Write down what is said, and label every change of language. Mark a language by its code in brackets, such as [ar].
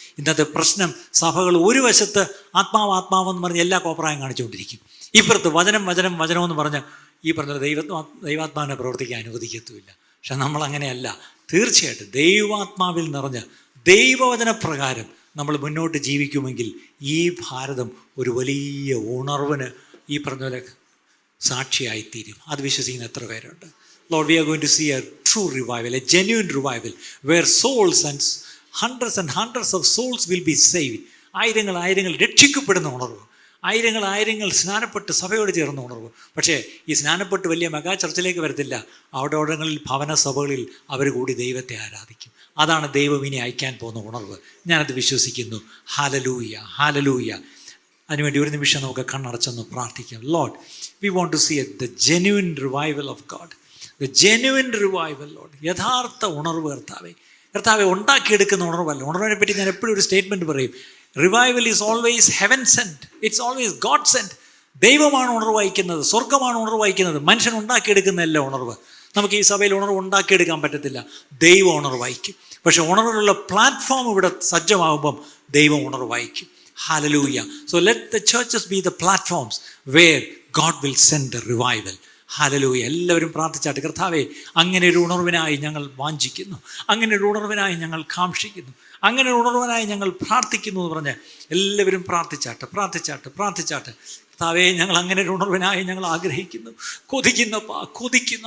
[ml] ഇന്നത്തെ പ്രശ്നം, സഭകൾ ഒരു വശത്ത് ആത്മാവെന്ന് പറഞ്ഞ് എല്ലാ കോപ്രായം കാണിച്ചുകൊണ്ടിരിക്കും, ഇപ്പുറത്ത് വചനം എന്ന് പറഞ്ഞ് ഈ പറഞ്ഞ ദൈവാത്മാവിനെ പ്രവർത്തിക്കാൻ അനുവദിക്കത്തുമില്ല. പക്ഷെ നമ്മളങ്ങനെയല്ല. തീർച്ചയായിട്ടും ദൈവാത്മാവിൽ നിറഞ്ഞ് ദൈവവചനപ്രകാരം നമ്മൾ മുന്നോട്ട് ജീവിക്കുമെങ്കിൽ ഈ ഭാരതം ഒരു വലിയ ഉണർവിന് ഈ പറഞ്ഞ പോലെ സാക്ഷിയായിത്തീരും. അത് വിശ്വസിക്കുന്ന എത്ര പേരുണ്ട്? [en] Lord, we are going to see a true revival, a genuine revival, where souls and hundreds of souls will be saved. [ml] ആയിരങ്ങൾ രക്ഷിക്കപ്പെടുന്ന ഉണർവ്, ആയിരങ്ങൾ സ്നാനപ്പെട്ട് സഭയോട് ചേർന്ന ഉണർവ്. പക്ഷേ ഈ സ്നാനപ്പെട്ട് വലിയ മെഗാ ചർച്ചിലേക്ക് വരത്തില്ല. അവിടങ്ങളിൽ ഭവന സഭകളിൽ അവർ കൂടി ദൈവത്തെ ആരാധിക്കും. അതാണ് ദൈവം ഇനി അയക്കാൻ പോകുന്ന ഉണർവ്. ഞാനത് വിശ്വസിക്കുന്നു. ഹല്ലേലൂയ. അതിനുവേണ്ടി ഒരു നിമിഷം നമുക്ക് കണ്ണടച്ചൊന്ന് പ്രാർത്ഥിക്കാം. [en] Lord, we want to see the genuine revival of God. The genuine revival, Lord. [ml] യഥാർത്ഥ ഉണർവ് കർത്താവെ ഉണ്ടാക്കിയെടുക്കുന്ന ഉണർവല്ല. ഉണർവിനെ പറ്റി ഞാൻ എപ്പോഴും ഒരു സ്റ്റേറ്റ്മെൻറ്റ് പറയും. [en] Revival is always heaven sent, it's always God sent. [ml] ദൈവമാണ് ഉണർവ് വഹിക്കുന്നത്, സ്വർഗമാണ് ഉണർവ് വഹിക്കുന്നത്. മനുഷ്യൻ ഉണ്ടാക്കിയെടുക്കുന്നതല്ല ഉണർവ്. നമുക്ക് ഈ സഭയിൽ ഉണർവ് ഉണ്ടാക്കിയെടുക്കാൻ പറ്റത്തില്ല. ദൈവം ഉണർവ് വഹിക്കും. പക്ഷേ ഉണർവിനുള്ള പ്ലാറ്റ്ഫോം ഇവിടെ സജ്ജമാകുമ്പം ദൈവം ഉണർവ് വഹിക്കും. [en] Hallelujah. So let the churches be the platforms where God will send the revival. [ml] Hallelujah. എല്ലാവരും പ്രാർത്ഥിച്ചാട്ട്, കർത്താവേ അങ്ങനെ ഒരു ഉണർവിനായി ഞങ്ങൾ വാഞ്ചിക്കുന്നു, അങ്ങനെ ഒരു ഉണർവിനായി ഞങ്ങൾ കാക്ഷിക്കുന്നു, അങ്ങനെ ഒരു ഉണർവിനായി ഞങ്ങൾ പ്രാർത്ഥിക്കുന്നു എന്ന് പറഞ്ഞ് എല്ലാവരും പ്രാർത്ഥിച്ചാട്ട്. കർത്താവേ, ഞങ്ങൾ അങ്ങനെ ഒരു ഉണർവിനായി ഞങ്ങൾ ആഗ്രഹിക്കുന്നു, കൊതിക്കുന്നു.